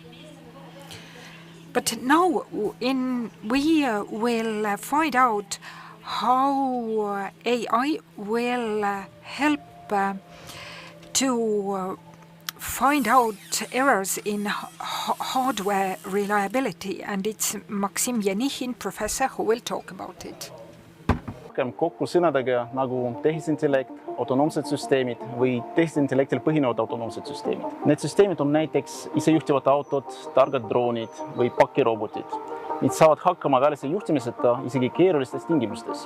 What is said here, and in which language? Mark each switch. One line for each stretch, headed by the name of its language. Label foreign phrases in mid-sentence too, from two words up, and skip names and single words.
English: But now we will find out how AI will help to find out errors in hardware reliability, and it's Maksim Yanichin, professor, who will talk about it.
Estonian: Kokku sõnadega nagu tehisintellekt, autonoomsed süsteemid või tehisintellektil põhinevad autonoomsed süsteemid. Need süsteemid on näiteks isejuhtivad autod, targad droonid või pakirobotid. Need saavad hakkama välise juhtimiseta isegi keerulistes tingimustes.